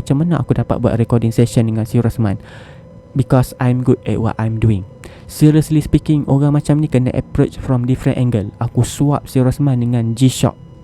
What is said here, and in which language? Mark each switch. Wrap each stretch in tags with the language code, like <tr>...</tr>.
<ms>Macam mana aku dapat buat recording session dengan si Rosman?</ms> <en>Because I'm good at what I'm doing. Seriously speaking,</en> <ms>orang macam ni kena</ms> <en>approach from different angle.</en> <ms>Aku swap si Rosman dengan G-Shock.</ms>